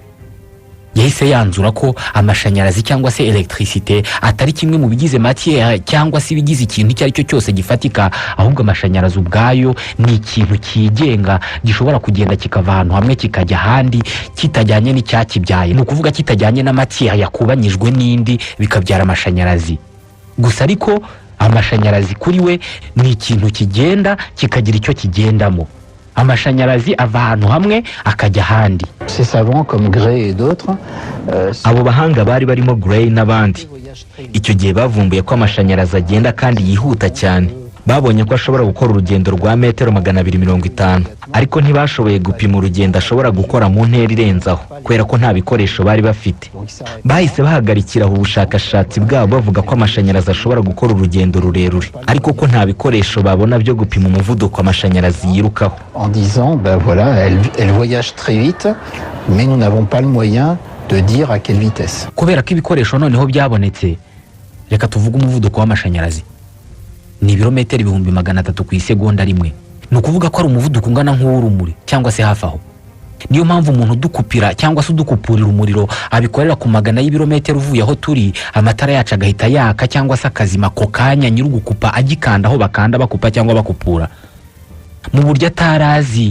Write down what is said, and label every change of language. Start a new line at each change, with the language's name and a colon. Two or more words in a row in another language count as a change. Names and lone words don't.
Kinyarwanda: Yahise yanzura ko amashanyarazi cyangwa se electricité atari kimwe mu bigize matière cyangwa se bigize ikintu icyo ari cyo cyose gifatika, ahubwo amashanyarazi ubwayo ni ikintu kigenga, gishobora kugenda kikava ahantu hamwe kikajya ahandi kitajyanye n'icyakibyaye, ni ukuvuga kitajyanye na matière yakubanyijwe n'indi bikabyara amashanyarazi gusa. Ariko amashanyarazi kuri we ni ikintu kigenda kikagira icyo kigendamo. Amashanyarazi ava ahantu hamwe akajya ahandi.
French: Ces savants comme Gray et d'autres
Kinyarwanda: abo bahanga bari barimo Gray n'abandi, icyo gihe bavumbuye ko amashanyarazi agenda kandi yihuta cyane. Babonye ko ashobora gukora urugendo rwa metero 250, ariko ntibashoboye gupima urugendo ashobora gukora mu ntera irenzaho kubera ko nta bikoresho bari bafite. Bahise bahagarikira ubushakashatsi bwabo bavuga ko amashanyarazi ashobora gukora urugendo rurerure, ariko ko nta bikoresho babona byo gupima umuvuduko amashanyarazi yirukaho.
French: En disant ben voilà, elle voyage très vite, mais nous n'avons pas le moyen de dire à quelle vitesse.
Kinyarwanda: Kubera ko ibikoresho noneho byabonetse, reka tuvuge umuvuduko w'amashanyarazi ni ibirometero 300 ku isegonda rimwe, ni ukuvuga ko ari umuvuduko ungana nk'uw'urumuri cyangwa se hafi aho. Niyo mpamvu umuntu dukupira cyangwa se udukupurira umuriro abikorera ku magana y'ibirometero uvuye aho turi, amatara yacu agahita yaka cyangwa se akazima ako kanya nyir'ugukupa agikanda aho bakanda bakupa cyangwa bakupura, mu buryo atarazi.